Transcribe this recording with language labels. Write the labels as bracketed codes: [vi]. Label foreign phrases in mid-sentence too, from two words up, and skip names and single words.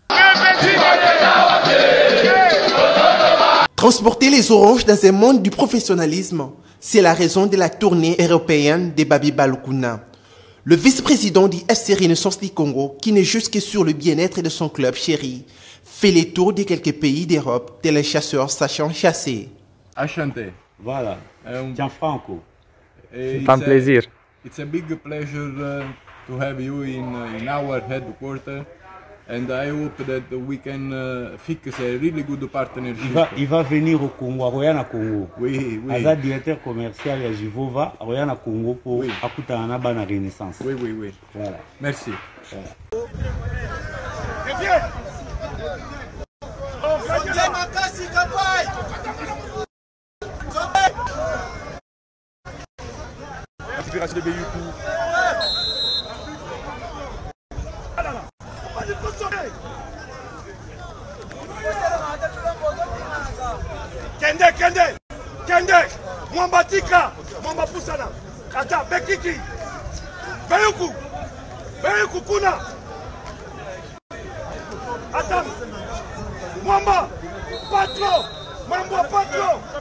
[fr] Transporter les oranges dans un monde du professionnalisme, c'est la raison de la tournée européenne de Babi Balukuna. Le vice-président du FC Renaissance du Congo, qui n'est juste que sur le bien-être de son club chéri, fait les tours de quelques pays d'Europe, tel les chasseurs sachant chasser. Enchanté. Voilà, Gianfranco. C'est un plaisir. [en] It's a big pleasure to have you in our headquarters, and I hope that we can fix a really good partnership. [fr] Il va venir au Congo, à Royana Congo. Oui, oui. Il est directeur commercial de Jivova, à Royana Congo pour Oui. [ln] Akutana Bana Renaissance. [fr] Oui, oui, oui. Voilà. Merci. Voilà. Aspiration de Beyoukou. Kende, Mwamba Tika, Mwamba Pusana, Ata, Bekiki, Beyoukou Kuna, Ata, Mwamba, Patro.